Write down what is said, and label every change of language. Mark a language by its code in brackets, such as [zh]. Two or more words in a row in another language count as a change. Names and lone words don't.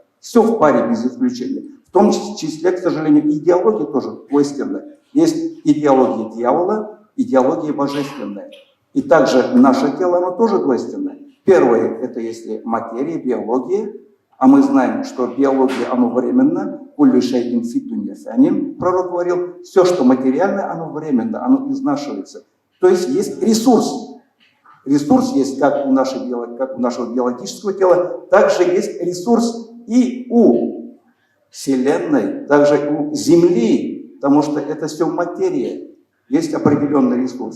[ru] Все в паре без исключения. В том числе, к сожалению, идеология тоже двойственная. Есть идеология дьявола, идеология божественная. И также наше тело, оно тоже двойственное. Первое, это если материя, биология, а мы знаем, что биология, оно временно, [ar] «كل شيء في الدنيا فان», [ru] пророк говорил, все, что материальное, оно временно, оно изнашивается. То есть есть ресурс. Ресурс есть как у нашего биологического тела, также есть ресурс и у Вселенной, также у Земли, потому что это все материя, есть определенный ресурс.